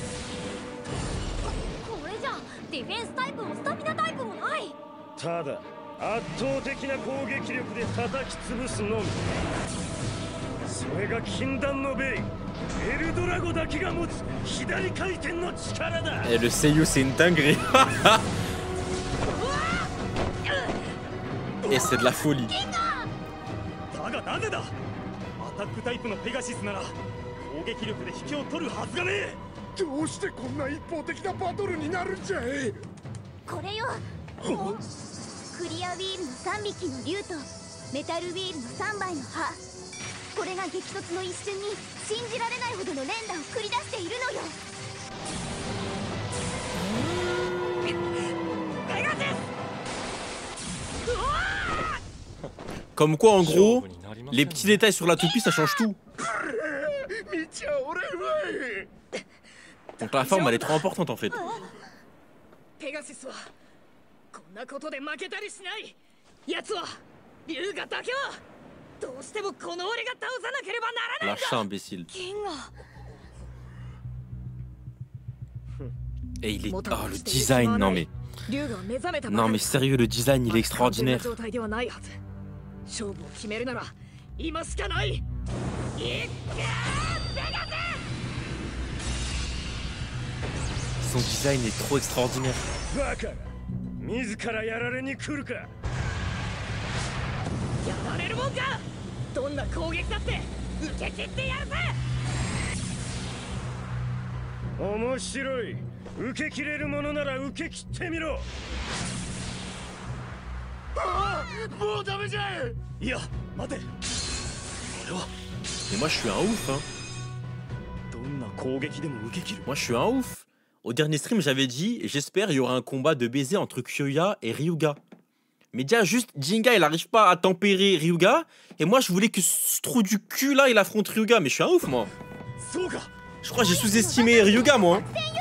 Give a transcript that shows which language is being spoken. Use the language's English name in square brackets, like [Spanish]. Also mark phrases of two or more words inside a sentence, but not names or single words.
[Japanese] これじゃディフェンスタイプもスタミナタイプもない。ただ圧倒的な攻撃力で叩き潰すのみ。それが禁断のベイエルドラゴだけが持つ左回転の力だ。 [French] Et le Seiyu, c'est une dinguerie. Et c'est de la folie. [Japanese] だがなぜだ。アタックタイプのペガシスなら攻撃力で引きを取るはずがねえ。どうしてこんな一方的なバトルになるんじゃい。これよ。クリアウィールの3匹の竜とメタルウィールの3枚の歯。これが激突の一瞬に信じられないほどの連打を繰り出しているのよ。ペガシス。 [French] Comme quoi, en gros, les petits détails sur la toupie, ça change tout. [Japanese] 見ちゃおれわい。 [French] Donc la forme, elle est trop importante en fait. [Japanese] ペガシスはこんなことで負けたりしない。奴は竜がだけはどうしてもこの俺が倒さなければならないんだ。 [French] Lâche ça, imbécile. [Japanese] 剣が [French] Et il est... Oh, le design, non mais... Non mais sérieux, le design, il est extraordinaire. [Japanese] 勝負を決めるなら今しかない。 [French] Son design est trop extraordinaire. [Japanese] バカが自らやられに来るか。やられるもんか。どんな攻撃だって受け切ってやるぜ。面白い。受け切れるものなら受け切ってみろ。ああ、もうダメじゃい。いや待て。俺は [French] Mais moi je suis un ouf hein. [Japanese] どんな攻撃でも受け切る。 [French] Moi je suis un ouf. Au dernier stream j'avais dit, j'espère il y aura un combat de baiser entre Kyoya et Ryuga. Mais déjà juste Jinga il arrive pas à tempérer Ryuga. Et moi je voulais que ce trou du cul là il affronte Ryuga. Mais je suis un ouf moi. Je crois que j'ai sous-estimé Ryuga moi hein.